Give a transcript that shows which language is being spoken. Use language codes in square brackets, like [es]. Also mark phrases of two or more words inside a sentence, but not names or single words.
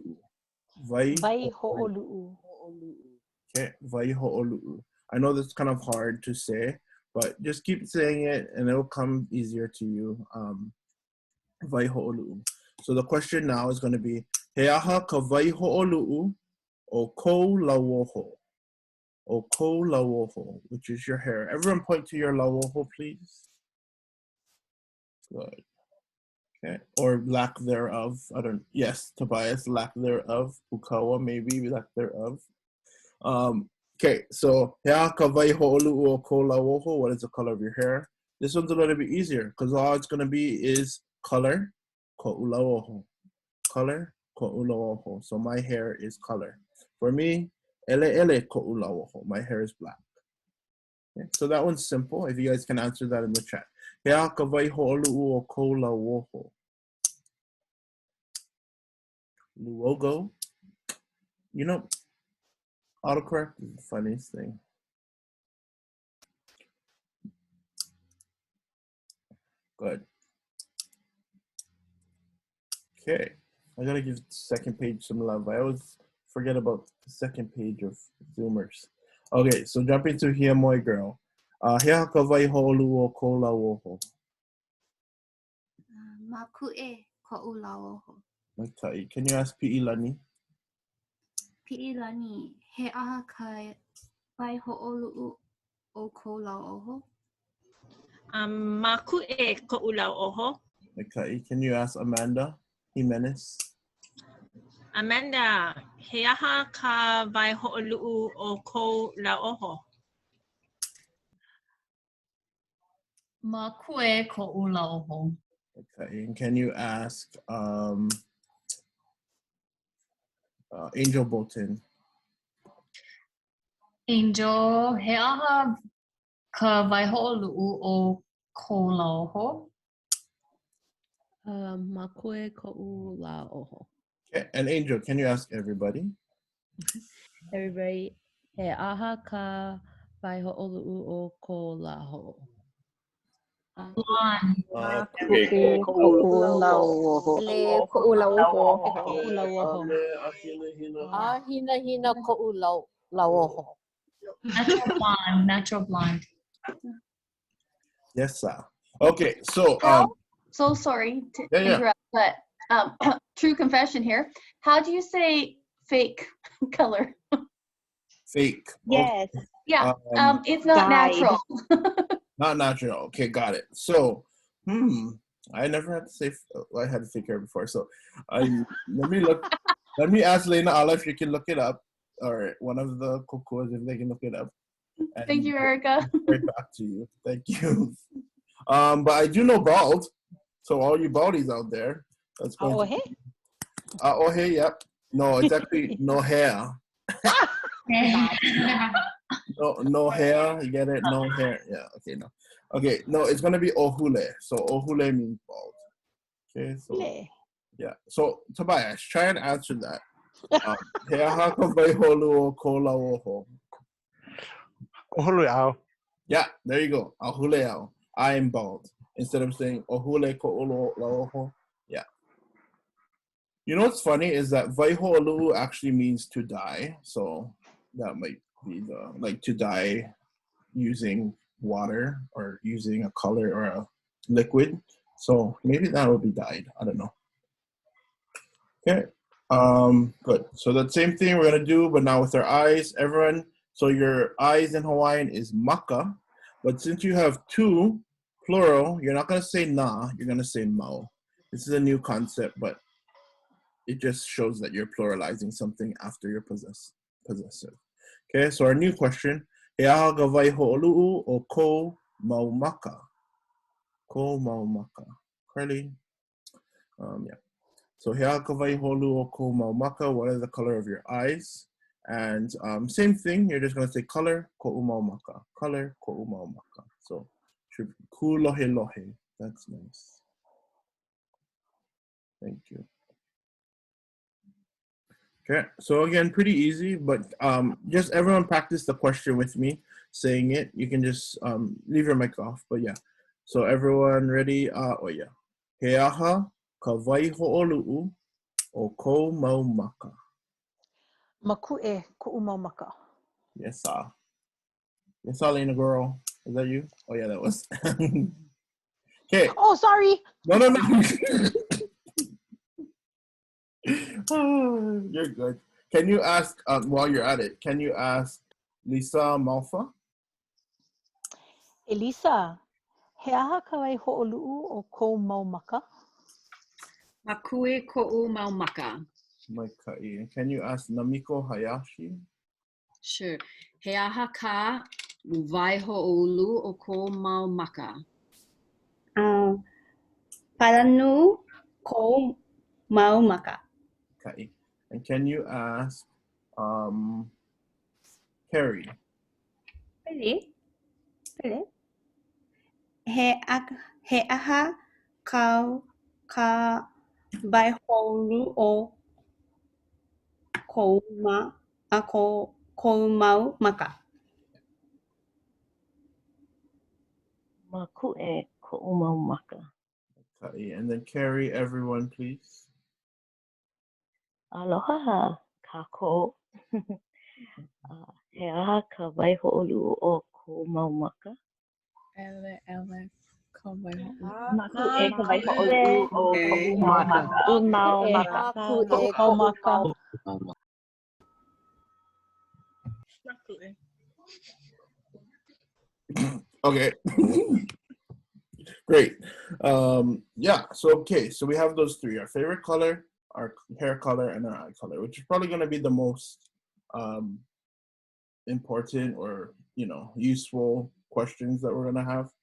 [haw] Waihoʻoluʻu. [en] Okay, waihoʻoluʻu. I know that's kind of hard to say, but just keep saying it and it'll come easier to you. [haw] Waihoʻoluʻu. [en] So the question now is going to be [haw] he aha ka waihoʻoluʻu o kou lauoho. O kou lauoho, [en] which is your hair. Everyone point to your lauoho, please. Good. Okay, or lack thereof. I don't. Yes, Tobias, lack thereof. Pukawa, maybe lack thereof. Okay, so [haw] he aha ka waihoʻoluʻu o kou lauoho. [en] What is the color of your hair? This one's a little bit easier because all it's going to be is color. [haw] Ko'u lauoho. Color. Ko'u lauoho. [en] So my hair is color. For me, [haw] ʻELELO ko'u lauoho. [en] My hair is black. Okay, so that one's simple. If you guys can answer that in the chat. [haw] He aha ka waihoʻoluʻu o kou lauoho. Luogo. [en] You know, autocorrect is the funniest thing. Good. Okay, I gotta give the second page some love. I always forget about the second page of Zoomers. Okay, so jumping to Hiamoe Girl. [haw] He aha ka waihoʻoluʻu o kou lauoho. Maku'e ko'u lauoho. [en] Okay, can you ask Pi'ilani? [haw] Pi'ilani, he aha ka waihoʻoluʻu o kou lauoho. Maku'e ko'u lauoho. [en] Okay, can you ask Amanda Jimenez? Amanda, [haw] he aha ka waihoʻoluʻu o kou lauoho. Maku'e ko'u lauoho. [en] Okay, and can you ask Angel Bolton? Angel, [haw] he aha ka waihoʻoluʻu o ko lauoho. Makue ko'u LAUOHO. [en] Okay. And Angel, can you ask everybody? Everybody, [haw] he aha ka waihoʻoluʻu o ko LAUOHO. Makue ko'u LAUOHO. Le ko'u LAUOHO. Ko'u LAUOHO. Hina hina ko'u LAUOHO. [en] Natural blonde, natural blonde. Yes, sir. Okay, so So sorry to Yeah, yeah. interrupt, but true confession here. How do you say fake color? fake. Yes. Okay. Yeah. It's not natural. Not natural. Okay, got it. So, I never had to say I had to fake hair before. So, let me look. Let me ask Lena Ala if you can look it up, or one of the kokos if they can look it up. Thank you, Erica. Right back to you. Thank you. But I do know bald. So all you baldies out there, that's going to be ʻAʻohe, yep. No, it's actually no hair. no hair. You get it? No hair. Yeah. Okay. No. Okay. No, it's gonna be ohule. So ohule means bald. Okay. So yeah. So Tobias, try and answer that. [haw] He aha ka waihoʻoluʻu o ko lauoho. Ohuleʻau. [en] Yeah, there you go. Ahuleau. I am bald. Instead of saying [haw] ohule ko'olo lauoho. [en] Yeah. You know what's funny is that waihoʻoluʻu actually means to die. So that might be to die using water or using a color or a liquid. So maybe that will be dyed. I don't know. Okay. Good. So that same thing we're gonna do, but now with our eyes. Everyone. So your eyes in Hawaiian is maka, but since you have two plural, you're not gonna say na, you're gonna say mau. This is a new concept, but it just shows that you're pluralizing something after you're possessive. Okay, so our new question, [haw] he aha ka waihoʻoluʻu o ko mau maka. Ko mau maka. [en] Curly. Yeah. [haw] So he aha ka waihoʻoluʻu o ko mau maka, [en] what is the color of your eyes? And same thing, you're just going to say color, [haw] ko'u mau maka. Color, ko'u mau maka. [en] So, should be [haw] ku lohe lohe. [en] That's nice. Thank you. Okay, so again, pretty easy, but just everyone practice the question with me, saying it. You can just leave your mic off, but yeah. So everyone ready? Oh yeah. [haw] He aha ka waihoʻoluʻu o ko mau maka. Makue ko'u mau maka. [en] Yes, sir. Yes, Lena girl. Is that you? Oh yeah, that was. Okay. Oh, sorry. No. You're good. Can you ask while you're at it? Can you ask Lisa Malfa? Elisa, [haw] he aha ka waihoʻoluʻu o ko mau maka? Makue ko'u mau maka. Maikai. [en] Can you ask Namiko Hayashi? Sure. [haw] He aha ka waihoʻoluʻu o ko mau maka. Palanu ko mau maka. [en] Okay. And can you ask Carrie? Really? [haw] He aha ka waihoʻoluʻu o ko mau maka. Makue ko'u mau maka. Okay. And then Carrie, everyone, please. Aloha, kākou. He aha ka waihoʻoluʻu o ko mau maka. Ele, ka waihoʻoluʻu. Makue ka waihoʻoluʻu o ko'u mau maka. Mau maka. Makue ko'u maka. [en] Okay. Great. Yeah, so okay, so we have those three: our favorite color, our hair color, and our eye color, which is probably going to be the most important or useful questions that we're going to have.